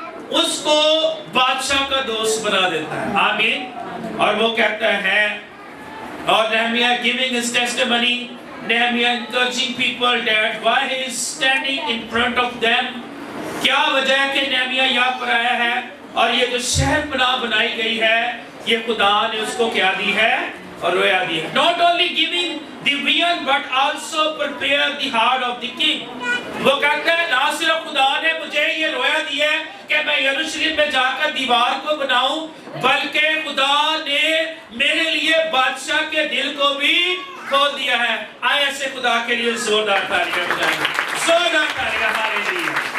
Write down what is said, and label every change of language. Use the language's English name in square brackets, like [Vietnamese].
[Urdu] اس کو بادشاہ کا دوست بنا دیتا ہے۔ آمین۔ اور وہ کہتا ہے، اور نہمیا [English] giving his testimony، [Urdu] نہمیا [English] encouraging people that why he is standing in front of them، [Urdu] کیا وجہ ہے کہ نہمیا یہاں پر آیا ہے اور یہ جو شہر پناہ بنائی گئی ہے یہ خدا نے اس کو کیا دی ہے اور رویا دی ہے۔ [English] Not only giving the real provision but also prepare the heart of the king. [Urdu] وہ کہتا ہے نہ صرف خدا نے مجھے یہ رویا دیا ہے کہ میں یروشلم میں جا کر دیوار کو بناؤں، بلکہ خدا نے میرے لیے بادشاہ کے دل کو بھی کھول دیا ہے. آئے ایسے خدا کے لیے زوردار تالیاں بجائیں، زوردار تالیاں. ہاللیلویا.